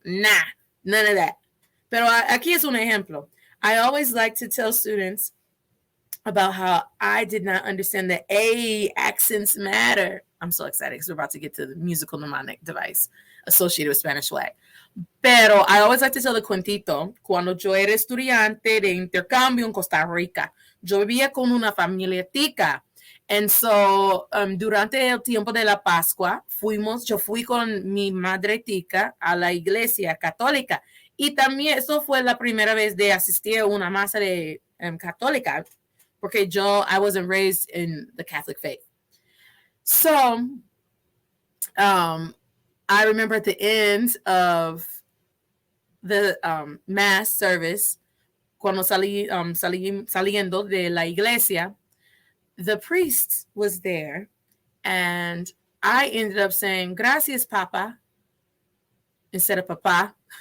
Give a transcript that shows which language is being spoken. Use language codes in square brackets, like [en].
[en] Nah, none of that. [es] Pero aquí es un ejemplo. [en] I always like to tell students about how I did not understand that accents matter. I'm so excited because we're about to get to the musical mnemonic device associated with Spanish swag. Pero I always like to tell the cuentito. [es] Cuando yo era estudiante de intercambio en Costa Rica, yo vivía con una familia tica. And so, durante el tiempo de la Pascua, yo fui con mi madre tica a la iglesia católica. Y también eso fue la primera vez de asistir a una misa de católica, porque [en] I wasn't raised in the Catholic faith. So, I remember at the end of the mass service, [es] cuando saliendo de la iglesia, [en] the priest was there, and I ended up saying, [es] gracias, [en] Papa, instead of Papa.